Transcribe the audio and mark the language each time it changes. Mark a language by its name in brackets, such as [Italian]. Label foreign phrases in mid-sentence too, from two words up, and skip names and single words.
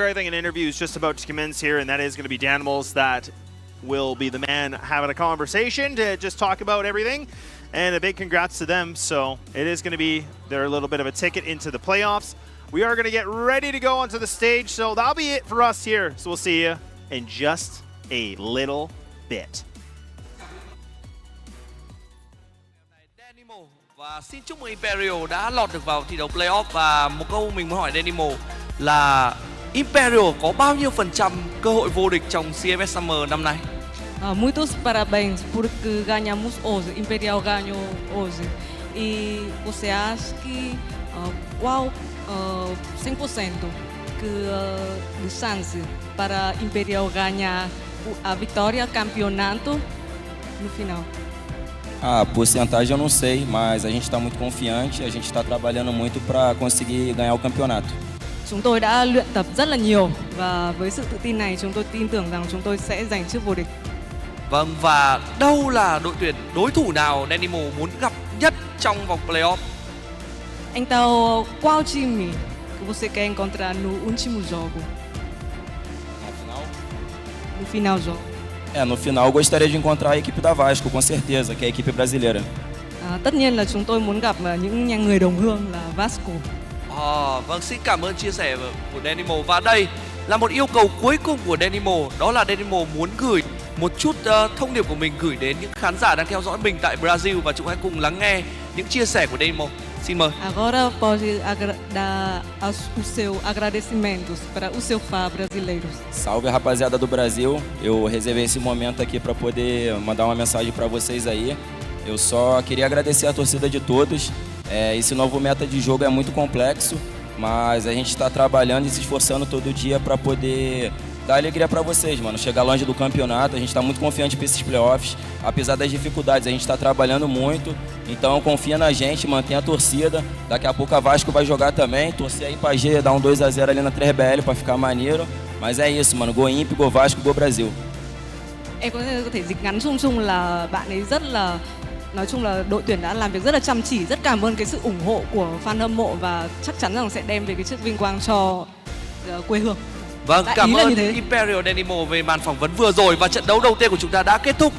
[English] I think an interview is just about to commence here, and that is gonna be Danimals that will be the man having a conversation to just talk about everything. And a big congrats to them. So it is gonna be their little bit of a ticket into the playoffs. We are gonna get ready to go onto the stage, so that'll be it for us here. So we'll see you in just a little bit. [Vietnamese] Và xin chúc mừng Imperial đã lọt được vào thi đấu playoff. Và một câu mình muốn hỏi Danimo là Imperial có bao nhiêu % cơ hội vô địch trong CFS Summer năm nay? [Portuguese] Muitos parabéns porque ganhamos hoje. Imperial ganhou hoje. E você acha que qual 100% de chance para Imperial ganhar a vitória, campeonato no final? A porcentagem eu não sei, mas a gente está muito confiante, a gente está trabalhando muito para conseguir ganhar o campeonato. [Vietnamese] Chúng tôi đã luyện tập rất là nhiều và với sự tự tin này chúng tôi tin tưởng rằng chúng tôi sẽ giành chức vô địch. Vâng, và đâu là đội tuyển đối thủ nào Danimo muốn gặp nhất trong vòng playoff? [Portuguese] Então, qual time que você quer encontrar no último jogo? No final do jogo. No final eu gostaria de encontrar a equipe da Vasco, com certeza, que é a equipe brasileira. [Vietnamese] Tất nhiên là chúng tôi muốn gặp những người đồng hương là Vasco. Vâng, xin cảm ơn chia sẻ của Danimo. Và đây là một yêu cầu cuối cùng của Danimo, đó là Danimo muốn gửi một chút thông điệp của mình gửi đến những khán giả đang theo dõi mình tại Brazil, và chúng hãy cùng lắng nghe những chia sẻ của Danimo. Xin mời. [Portuguese] Agora pode dar os seus agradecimentos para o seu fã brasileiros. Salve, rapaziada do Brasil. Eu reservei esse momento aqui para poder mandar uma mensagem para vocês aí. Eu só queria agradecer a torcida de todos. Esse novo meta de jogo é muito complexo, mas a gente está trabalhando e se esforçando todo dia para poder dar alegria para vocês, mano. Chegar longe do campeonato, a gente está muito confiante para esses playoffs. Apesar das dificuldades, a gente está trabalhando muito. Então confia na gente, mantém a torcida. Daqui a pouco a Vasco vai jogar também. Torcer aí pra G, dar um 2-0 ali na 3BL para ficar maneiro. Mas é isso, mano. [English] Go Imp, Go Vasco, Go Brasil. [Vietnamese] Em có thể dịch ngắn chung là bạn ấy rất là, nói chung là đội tuyển đã làm việc rất là chăm chỉ, rất cảm ơn cái sự ủng hộ của fan hâm mộ và chắc chắn rằng sẽ đem về cái chiếc vinh quang cho quê hương. Vâng, cảm ơn Imperial Dynamo về màn phỏng vấn vừa rồi và trận đấu đầu tiên của chúng ta đã kết thúc.